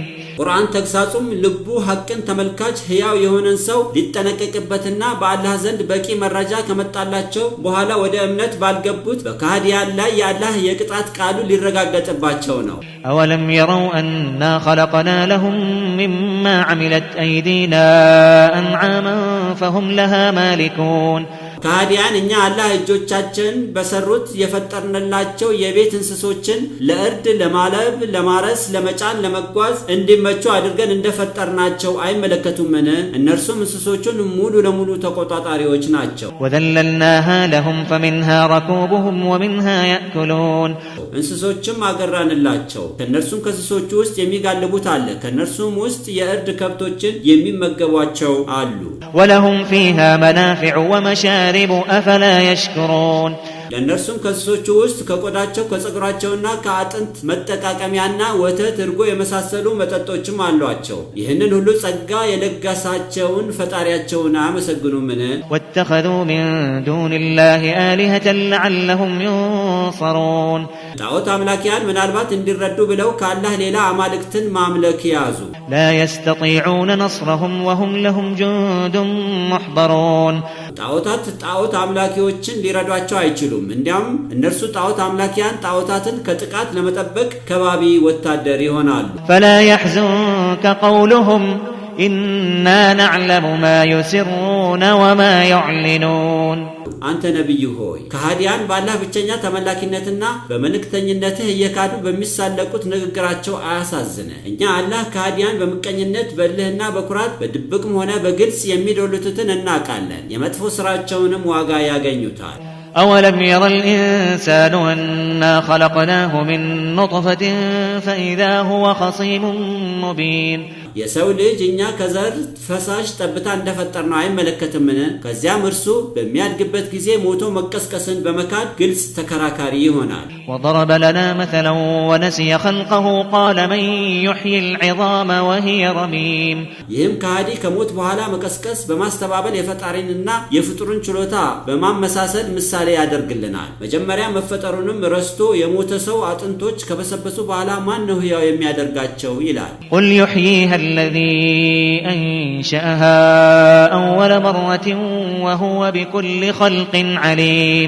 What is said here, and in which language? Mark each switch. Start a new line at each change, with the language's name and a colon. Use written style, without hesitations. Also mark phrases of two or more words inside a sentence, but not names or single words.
Amharic: ቁርአን ተግሳጹም ልቡ ሐቅን ተመልካች ሕያው የሆነን ሰው ሊጠነቀቅበትና በአላህ ዘንድ በቂ መረጃ ከመጣላቸው በኋላ ወደ እምነት ባልገቡት በካህዲያን ላይ የአላህ የቅጣት ቃሉ ሊረጋገጥባቸው ነው።
Arabic: أولم يروا أنا خلقنا لهم مما عملت أيدينا أنعاما فهم لها مالكون
Amharic: ከሃዲያን እኛ አላህ እጆቻችን በሰሩት የፈጠርንላቸው የቤት እንስሶችን ለእርድ ለማለብ ለማረስ ለመጫን ለመጓዝ እንዲመቹ አድርገን እንደፈጠርናቸው አይመለከቱምን? እነርሱም እንስሶቹን ሙሉ ለሙሉ ተቆጣጣሪዎች ናቸው።
Arabic: وذللناها لهم فمنها ركوبهم ومنها يأكلون
Amharic: እንስሶችም አገራንላቸው ከነርሱም ከእንስሶቹ ውስጥ የሚጋልቡት አለ ከነርሱም ውስጥ የእርድ ከብቶችን የሚመገቧቸው አሉ።
Arabic: ولهم فيها منافع ومشارب أفلا يشكرون
Amharic: ለነርሱም ከእንስሶቹ ውስጥ ከቆዳቸው ከፀጉራቸውና ከአጥንት መጠቃቀሚያና ወተት እርጎ የመሳሰሉ መጠጦችም አሏቸው። ይህንን ሁሉ ጸጋ የለገሳቸውን ፈጣሪያቸውን አያመሰግኑምን?
Arabic: واتخذوا من دون الله آلهة لعلهم ينصرون
Amharic: ጣዖት አምላኪያን ምናልባት እንዲረዱ ብለው ከአላህ ሌላ አማልክትን ማምለክ ያዙ።
Arabic: لا يستطيعون نصرهم وهم لهم جند محضرون
Amharic: ጣዖት አምላኪዎችን ሊረዷቸው አይችሉም። እንዲያውም እነርሱ ጣዖት አምላኪያን ጣዖታትን ከጥቃት ለመጠበቅ ከባቢ ወታደር ይሆናሉ።
Arabic: فلا يحزنك قولهم إنا نعلم ما يسرون وما يعلنون
Amharic: አንተ ነብዩ ሆይ ከሃዲያን በአላህ ብቸኛ ተመላኪነትና በመልእክተኝነትህ እየካዱ በሚሳለቁት ንግግራቸው አያሳዝነ። እኛ አላህ ከሃዲያን በምቀኝነት በልህና በኩራት በድብቅም ሆነ በግልጽ የሚዶልቱትን እናውቃለን። የመጥፎ ስራቸውንም ዋጋ ያገኙታል።
Arabic: أولم ير الإنسان أنا خلقناه من نطفة فإذا هو خصيم مبين
Amharic: የሰው ልጅ እኛ ከዘር ፈሳሽ ጠብታ እንደፈጠርነው አይመለከትምን? ከዚያም እርሱ በሚያድግበት ጊዜ ሞቶ መቀስቀስን በመካድ ግልጽ ተከራካሪ ይሆናል።
Arabic: وضرب لنا مثلا ونسي خلقه قال من يحيي العظام وهي رميم
Amharic: ይህም ከሃዲ ከሞት በኋላ መቀስቀስ በማስተባበል የፈጣሪንና የፍጡርን ችሎታ በማመሳሰል ምሳሌ ያደርግልናል። መጀመሪያ መፈጠሩንም ረስቶ የሞተ ሰው አጥንቶች ከበሰበሱ በኋላ ማን ነው ሕያው የሚያደርጋቸው ይላል።
Arabic: قل يحييها الذي أنشأها أول مرة وهو بكل خلق عليم